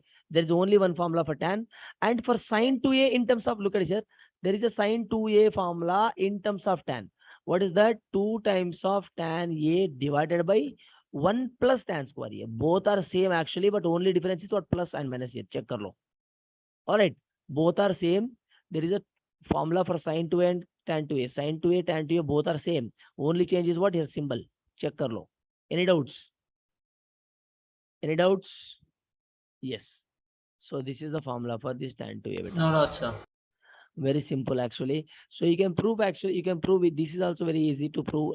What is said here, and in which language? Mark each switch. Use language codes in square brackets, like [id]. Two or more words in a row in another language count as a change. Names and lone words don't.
[en] There is only one formula for tan. And for sine 2a in terms of, look at it here, there is a sine 2a formula in terms of tan. What is that? 2 times of tan a divided by 1 plus tan square a. Both are same actually, but only difference is what plus and minus here. [hi] Check kar lo. [en] All right. Both are same. There is a formula for sine 2a and tan 2a. Sin 2a, tan 2a both are same. Only change is what? Here symbol. [hi] Check kar lo. [en] Any doubts? Any doubts? Yes. So this is the formula for this tan 2a. Beta. No doubt, sir. Very simple actually. So you can prove it. This is also very easy to prove.